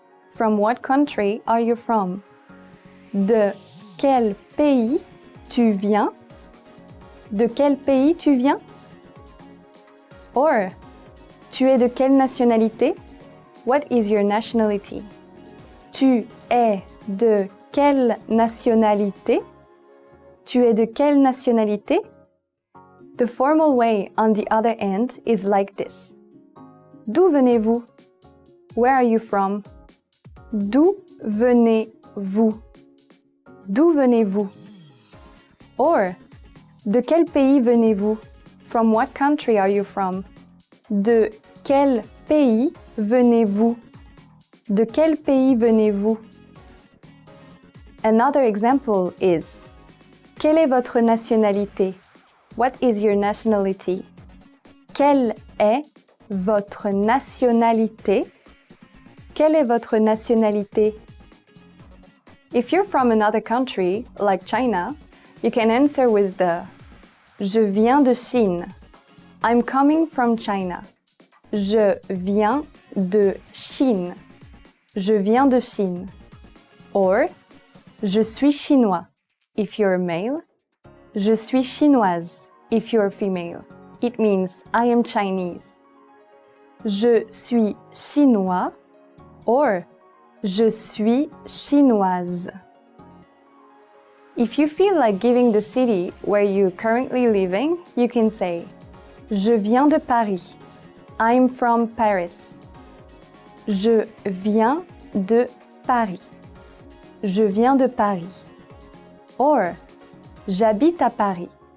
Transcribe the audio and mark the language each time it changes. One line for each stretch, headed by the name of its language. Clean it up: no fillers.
English: From what country are you from?
French: De quel pays tu viens? De quel pays tu viens? Or, tu es de quelle nationalité?
English: What is your nationality?
French: Tu es de quelle nationalité? Tu es de quelle nationalité?
English: The formal way, on the other end, is like this.
French: D'où venez-vous?
English: Where are you from?
French: D'où venez-vous? D'où venez-vous? Or, de quel pays venez-vous?
English: From what country are you from?
French: De quel pays venez-vous? De quel pays venez-vous?
English: Another example is
French: quelle est votre nationalité?
English: What is your nationality?
French: Quelle est votre nationalité? Quelle est votre nationalité?
English: If you're from another country, like China, you can answer with the
French: Je viens de Chine.
English: I'm coming from China.
French: Je viens de Chine. Je viens de Chine. Or, je suis chinois
English: if you're male.
French: Je suis chinoise
English: if you're female. It means I am Chinese.
French: Je suis chinois or je suis chinoise.
English: If you feel like giving the city where you're currently living, you can say
French: Je viens de Paris.
English: I'm from Paris.
French: Je viens de Paris. Je viens de Paris. Or, j'habite à Paris.